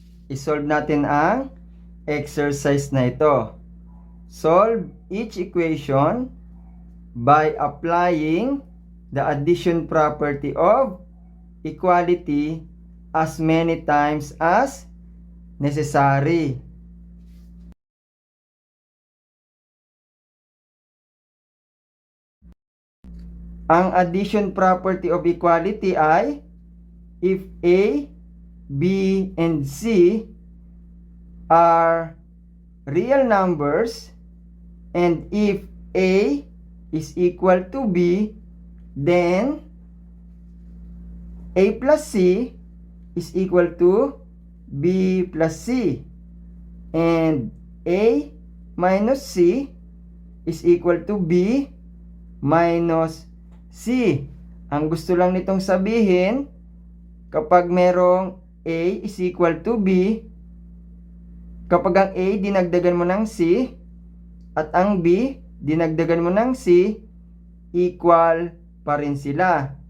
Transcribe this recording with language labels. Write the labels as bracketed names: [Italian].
[Filipino] I-solve natin ang exercise na ito. [English] Solve each equation by applying the addition property of equality as many times as necessary. Ang addition property of equality ay if A, B, and C are real numbers and if A is equal to B, then A plus C is equal to B plus C and A minus C is equal to B minus C. [Filipino] Ang gusto lang nitong sabihin, kapag merong [English] A is equal to B, [Filipino] kapag ang A dinagdagan mo ng C at ang B dinagdagan mo ng C, equal pa rin sila.